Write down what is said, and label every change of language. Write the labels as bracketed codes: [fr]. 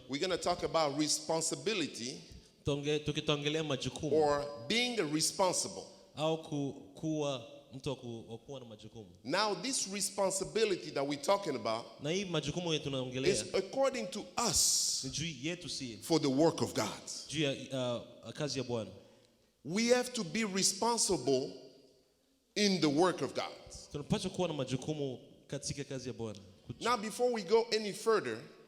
[en] we're going to talk about responsibility [sw] tukitaongelea majukumu [en] or being responsible. [sw] Au kuwa mtu wa kuwa na majukumu. [en] Now this responsibility that we're talking about [sw] na hii majukumu yetu tunaongelea [en] is according to us [sw] juu yetu si [en] for the work of God. [sw] Juu ya kazi ya Bwana. [en] We have to be responsible in the work of God. [sw] Tunapaswa kuwa na majukumu katika kazi ya Bwana. [en] Now before we go any further,